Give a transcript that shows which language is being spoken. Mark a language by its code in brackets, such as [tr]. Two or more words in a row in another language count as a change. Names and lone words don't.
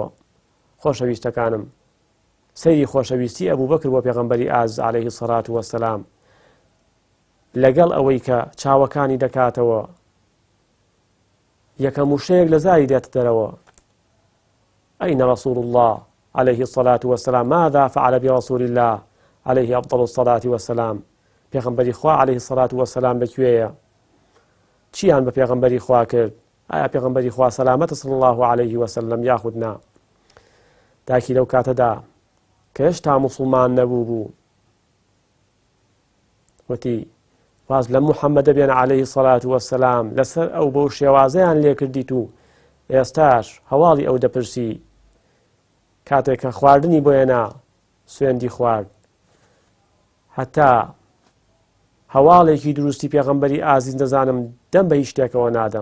[ckb] خۆشەویستەکانم، سەیری خۆشەویستی ئەبوو بەکر بۆ پێغەمبەری ئاز [ar] عەلەیهی سەڵات وەسەلام [ckb] لەگەڵ ئەوەی کە چاوەکانی دەکاتەوە یەکەم وشەیەک لە زاری دێتە دەرەوە. [ar] ئەین رەسوول الله عليه الصلاة والسلام ماذا فعل برسول الله عليه أفضل الصلاة والسلام. [ckb] پێغەمبەری خوا [ar] عليه الصلاة والسلام [ckb] لەکوێیە؟ چیان بە پێغەمبەری خوا کرد؟ ئایا پێغەمبەری خوا سەلامەتە [ar] صلی الله عليه وسلم [ckb] یاخود نا؟ داکی لەو کاتەدا کە هێشتا موسڵمان نەبوو بوو وتی واز لە محەممەدە بێن [ar] عليه الصلاة والسلام [ckb] لەسەر ئەو بەو شێوازەیان لێ کردیت و ئێستاش هەواڵی ئەو دەپرسی کاتێک کە خواردنی بۆیەنا سوێندی خوارد. هەتا هەواڵێکی دروستی پێغەمبەری ئازیز دەزانم دەم بە هیچ شتێکەوە نادەم.